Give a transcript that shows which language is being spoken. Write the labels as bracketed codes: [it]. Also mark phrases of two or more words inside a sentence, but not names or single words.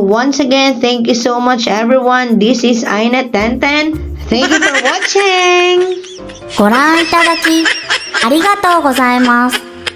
[en] Once again, thank you so much everyone. This is Aina 1010. Thank you for watching. [ja] ご覧いただきありがとうございます。